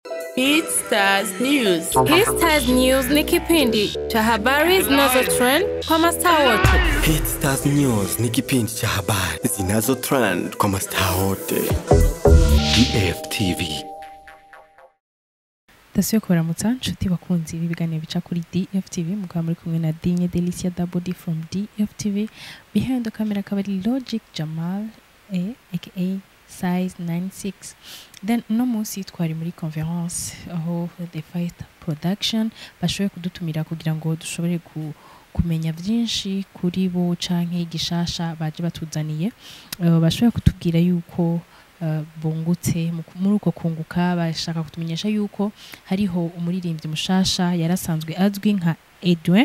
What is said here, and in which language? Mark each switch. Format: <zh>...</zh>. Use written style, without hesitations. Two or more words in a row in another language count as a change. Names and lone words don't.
<sw>Hitstars News. Hitstars News ni kipindi cha habari zinazotrend kwa mastaa wote. Hitstars News ni kipindi cha habari zinazotrend kwa mastaa wote. DFTV.</sw> <rn>Tasiyo kuramutsa nshuti bakunzi b'ibiganiro bica kuri DFTV mukaba muri kumwe na Dinye Delicia Dabodi from DFTV.</rn> <en>Behind the camera kabari Logic Jamal aka Size 96.</en> <rn>Then no munsi twari muri conference aho The Fight Production bashoboye kudutumira kugira ngo dushobore kumenya byinshi kuri bo canke gishasha baje batuzaniye. Bashoboye kutubwira yuko bungutse muri uko kunguka bashaka kutumenyesha yuko hariho umuririmbyi mushasha yarasanzwe azwi nka Edwin</rn>